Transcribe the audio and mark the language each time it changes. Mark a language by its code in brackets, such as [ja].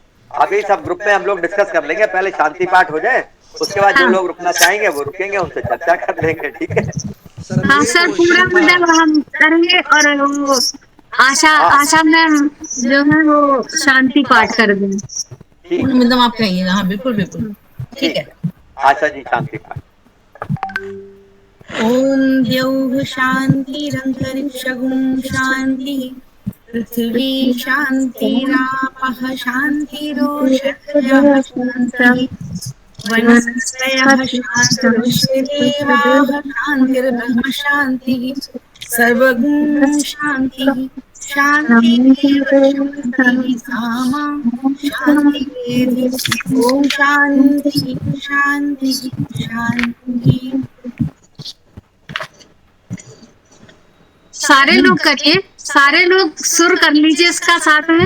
[hi] अभी सब ग्रुप में हम लोग डिस्कस कर लेंगे, पहले शांति पाठ हो जाए, उसके बाद जो लोग रुकना चाहेंगे वो रुकेंगे, उनसे चर्चा कर लेंगे। ठीक है, हाँ सर, पूरा मतलब हम करेंगे। और वो आशा में जो है वो शांति पाठ कर दें। मतलब आप कहिएगा। हाँ बिल्कुल बिल्कुल ठीक है। आशा जी शांति पाठ। [sa] ओम द्यौः शान्तिरन्तरिक्षगुं शान्तिः, पृथिवी शान्तिरापः शान्तिरोषधयः शान्तिः, वनस्पतयः शान्तिर्विश्वेदेवाः शान्तिर्ब्रह्म शान्तिः, सर्वगुं शान्तिः शान्तिरेव शान्तिः सामा शान्तिरेधि। ओम शान्तिः शान्तिः शान्तिः। [hi] सारे लोग करिए, सारे लोग सुर कर लीजिए इसका साथ में।